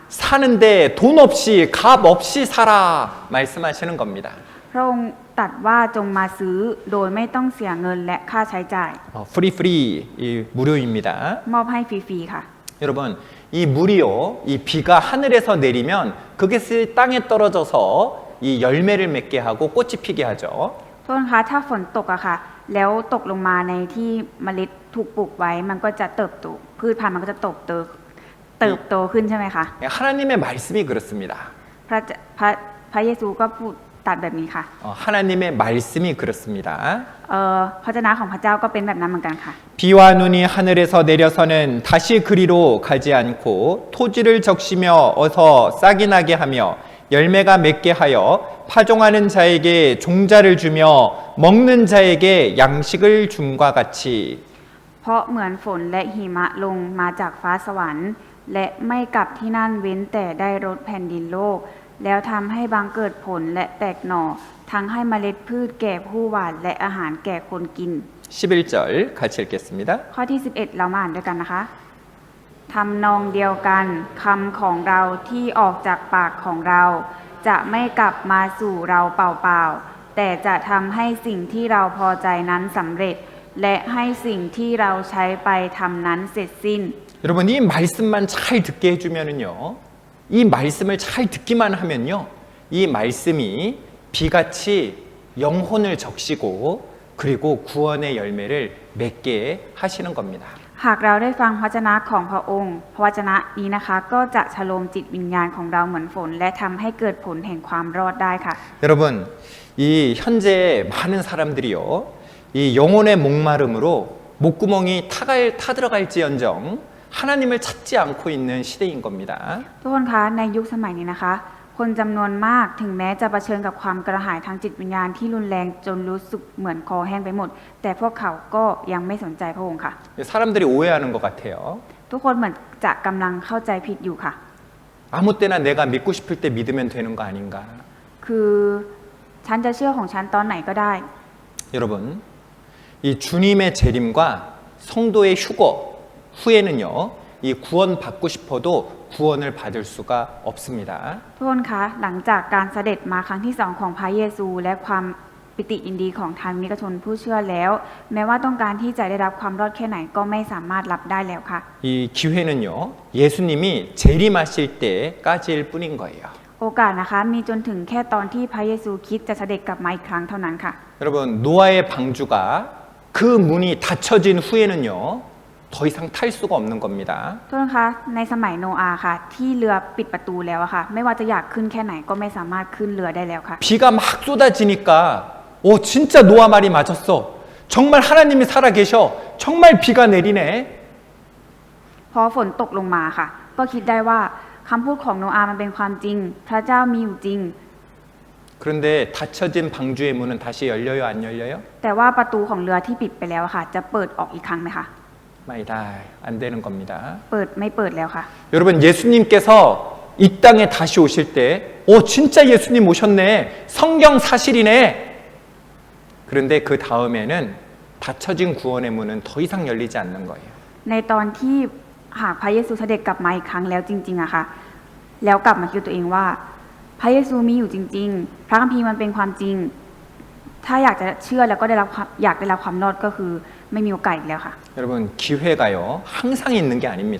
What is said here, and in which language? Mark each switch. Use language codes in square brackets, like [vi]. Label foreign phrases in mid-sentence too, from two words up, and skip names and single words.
[ko] 사는데 돈 없이 값 없이 살아 말씀하시는 겁니다. [th] พระองค์ตรัสว่าจงมาซื้อโดยไม่ต้องเสียเงินและค่าใช้จ่าย [ko] 프리 이 무료입니다. [th] มอบให้ฟรีๆค่ะ [ko] 여러분 이 물이요 이 비가 하늘에서 내리면 그것이 땅에 떨어져서 이 열매를 맺게 하고 꽃이 피게 하죠. [th] ทุกคนคะถ้าฝนตกอะค่ะ แล้วตกลงมาในที่เมล็ดถูกปลูกไว้มันก็จะเติบโตพืชพันธุ์มันก็จะเติบโตขึ้นใช่ไหมคะ [ko] 하나님의 말씀이 그렇습니다. [th] พระเยซูก็พูดตรัสแบบนี้ค่ะ [ko] 하나님의 말씀이 그렇습니다. [th] พระเจ้าของพระเจ้าก็เป็นแบบนั้นเหมือนกันค่ะ [ko] 비와 눈이 하늘에서 내려서는 다시 그리로 가지 않고 토지를 적시며 어서 싹이 나게 하며 열매가 맺게 하여 파종하는 자에게 종자를 주며 먹는 자에게 양식을 줌과 같이 [th] เพราะเหมือนฝนและหิมะลงมาจากฟ้าสวรรค์ และไม่กลับที่นั่นเว้นแต่ได้รดแผ่นดินโลก แล้วทำให้บังเกิดผลและแตกหน่อ ทั้งให้เมล็ดพืชแก่ผู้หว่านและอาหารแก่คนกิน [ko] 11절 같이 읽겠습니다. [th] ข้อที่ 11 เรามาอ่านด้วยกันนะคะทำนองเดียวกันคำของเราที่ออกจากปากของเรา จะไม่กลับมาสู่เราเปล่าๆแต่จะทำให้สิ่งที่เราพอใจนั้นสำเร็จ และให้สิ่งที่เราใช้ไปทำนั้นเสร็จสิ้น [ko] 여러분 이 말씀만 잘 듣게 해주면은요 이 말씀을 잘 듣기만 하면요 이 말씀이 비같이 영혼을 적시고 그리고 구원의 열매를 맺게 하시는 겁니다. [th] หากเราได้ฟังพระวจนะของพระองค์พระวจนะนี้นะคะก็จะชโลมจิตวิญญาณของเราเหมือนฝน และทำให้เกิดผลแห่งความรอดได้ค่ะ [ko] 여러분 이 현재 많은 사람들이요 이 영혼의 목마름으로 목구멍이 타들어갈지언정 하나님을 찾지 않고 있는 시대인 겁니다. [th] ทุกคนคะในยุคสมัยนี้นะคะ คนจำนวนมากถึงแม้จะเผชิญกับความกระหายทางจิตวิญญาณที่รุนแรงจนรู้สึกเหมือนคอแห้งไปหมด แต่พวกเขาก็ยังไม่สนใจพระองค์ค่ะ [ko] 사람들이 오해하는 것 같아요. [th] ทุกคนเหมือนจะกำลังเข้าใจผิดอยู่ค่ะ [ko] 아무 때나 내가 믿고 싶을 때 믿으면 되는 거 아닌가? [th] คือฉันจะเชื่อของฉันตอนไหนก็ได้ [ko] 여러분, 이 주님의 재림과 성도의 휴거 후에는요, 이 구원 받고 싶어도 구원을 받을 수가 없습니다. [th] ทุกคนคะหลังจากการเสด็จมาครั้งที่สองของพระเยซูและความปิติยินดีของทางนิกชนผู้เชื่อแล้ว แม้ว่าต้องการที่จะได้รับความรอดแค่ไหนก็ไม่สามารถรับได้แล้วค่ะ [ko] 이 기회는요, 예수님이 재림하실 때까지일 뿐인 거예요. [th] โอกาสนะคะมีจนถึงแค่ตอนที่พระเยซูคริสต์จะเสด็จกลับมาอีกครั้งเท่านั้นค่ะ [ko] 여러분, 노아의 방주가 그 문이 닫혀진 후에는요, 더 이상 탈 수가 없는 겁니다. [th] ทุกคนคะในสมัยโนอาห์ค่ะ ที่เรือปิดประตูแล้วอะค่ะ ไม่ว่าจะอยากขึ้นแค่ไหนก็ไม่สามารถขึ้นเรือได้แล้วค่ะ [ko] 비가 막 쏟아지니까 오 진짜 노아 말이 맞았어. 정말 하나님이 살아계셔. 정말 비가 내리네. [th] พอฝนตกลงมาค่ะ ก็คิดได้ว่าคำพูดของโนอาห์มันเป็นความจริง พระเจ้ามีอยู่จริง [ko] 그런데 닫혀진 방주의 문은 다시 열려요, 안 열려요? [th] แต่ว่าประตูของเรือที่ปิดไปแล้วอะค่ะ จะเปิดออกอีกครั้งไหมคะ ไม่ได้, [ko] 안 되는 겁니다. [th] เปิดไม่เปิดแล้วค่ะ [ko] 여러분, 예수님께서 이 땅에 다시 오실 때, 오 진짜 예수님 오셨네. 성경 사실이네. 그런데 그 다음에는 닫혀진 구원의 문은 더 이상 열리지 않는 거예요. [th] ในตอนที่หากพระเยซูเสด็จกลับมาอีกครั้งแล้วจริงๆอะค่ะ แล้วกลับมาคิดตัวเองว่า พระเยซูมีอยู่จริง ๆ พระคัมภีร์มันเป็นความจริง ถ้าอยากจะเชื่อแล้วก็อยากได้รับความรอดก็คือไม่มีโอกาสอีกแล้วค่ะ [ko] 여러분, 기회가요 항상 있는 게 아닙니다.